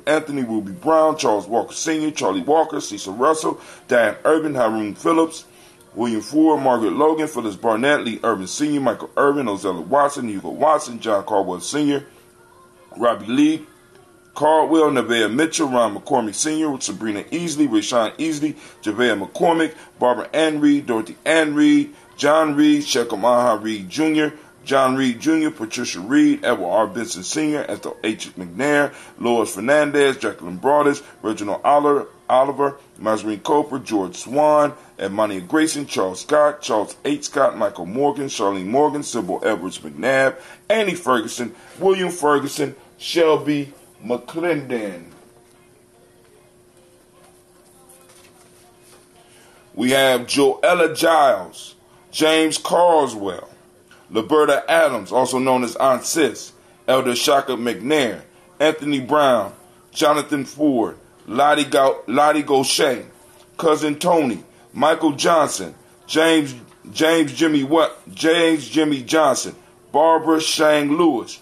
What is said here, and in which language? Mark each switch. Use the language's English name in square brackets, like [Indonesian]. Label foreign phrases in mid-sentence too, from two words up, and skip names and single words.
[English] Anthony, Ruby Brown, Charles Walker Sr., Charlie Walker, Cecil Russell, Diane Urban, Haroon Phillips, William Ford, Margaret Logan, Phyllis Barnett, Lee Urban Sr., Michael Irvin, Ozella Watson, Hugo Watson, John Caldwell Sr., Robbie Lee, Caldwell, Nevaeh Mitchell, Ron McCormick Sr., Sabrina Easley, Rashawn Easley, Javea McCormick, Barbara Ann Reed, Dorothy Ann Reed, John Reed, Shekham Aha Reed Jr., John Reed Jr., Patricia Reed, Edward R. Benson Sr., Ethel H. McNair, Lois Fernandez, Jacqueline Broadus, Reginald Oliver, Mazarine Coper, George Swan, Imani Grayson, Charles Scott, Charles H. Scott, Michael Morgan, Charlene Morgan, Sybil Edwards McNabb, Annie Ferguson, William Ferguson, Shelby McClendon. We have Joella Giles, James Carswell, Liberta Adams, also known as Ancestor, Elder Shaka McNair, Anthony Brown, Jonathan Ford, Lottie Gaucher, Cousin Tony, Michael Johnson, James Jimmy Johnson, Barbara Shang Lewis,